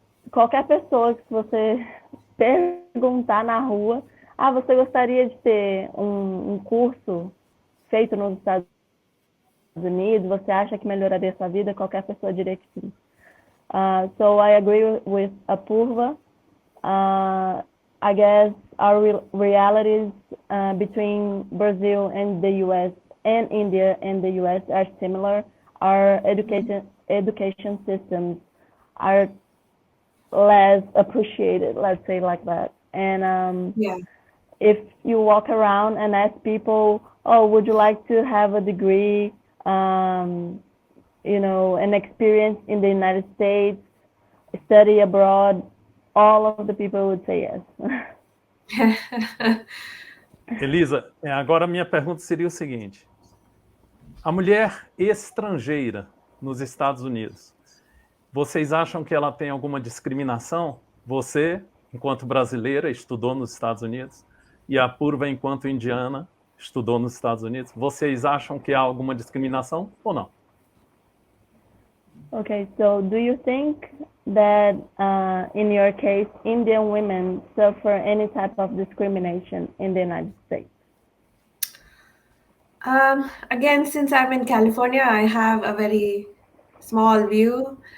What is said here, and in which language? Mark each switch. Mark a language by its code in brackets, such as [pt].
[pt] Qualquer pessoa que você perguntar na rua, você gostaria de ter um curso feito nos Estados Unidos, você acha que melhoraria a sua vida? Qualquer pessoa diria que sim. [en] So I agree with Apurva. I guess our realities between Brazil and the US and India and the US are similar. Our education systems are less appreciated, let's say like that. And if you walk around and ask people, would you like to have a degree, an experience in the United States, study abroad, all of the people would say yes. [pt] Elisa, agora a minha pergunta seria o seguinte. A mulher estrangeira nos Estados Unidos, vocês acham que ela tem alguma discriminação? Você, enquanto brasileira, estudou nos Estados Unidos, e a Apurva, enquanto indiana, estudou nos Estados Unidos. Vocês acham que há alguma discriminação ou não? [en] Okay, so do you think that in your case, Indian women suffer any type of discrimination in the United States? Again, since I'm in California, I have a very small view.